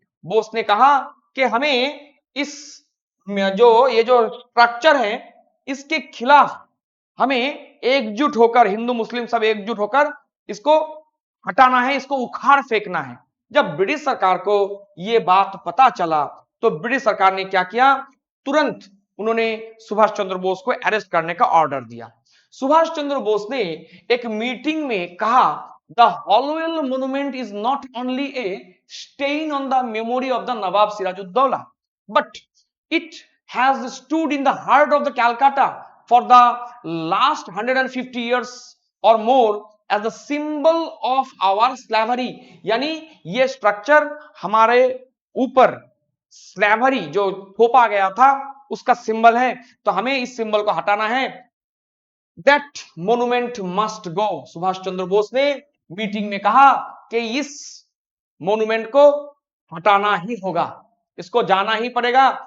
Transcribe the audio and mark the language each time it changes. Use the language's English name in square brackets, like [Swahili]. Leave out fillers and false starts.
[Hindi] बोस ने कहा कि हमें इस ये जो स्ट्रक्चर है इसके खिलाफ हमें एकजुट होकर, हिंदू मुस्लिम सब एकजुट होकर इसको हटाना है, इसको उखाड़ फेंकना है। जब ब्रिटिश सरकार को यह बात पता चला तो ब्रिटिश सरकार ने क्या किया, तुरंत उन्होंने सुभाष चंद्र बोस को अरेस्ट करने का ऑर्डर दिया। सुभाष चंद्र बोस ने एक मीटिंग में कहा [English] The Hollowell monument is not only a stain on the memory of the Nawab Sirajuddaulah, but it has stood in the heart of the Calcutta for the last 150 years or more as the symbol of our slavery. [Hindi] यानी ये structure हमारे ऊपर slavery जो थोपा गया था उसका symbol है, तो हमें इस सिंबल को हटाना है। [English] That monument must go. [Hindi] Subhash Chandra Bose ने मीटिंग में कहा कि इस मोन्यूमेंट को हटाना ही होगा, इसको जाना ही पड़ेगा।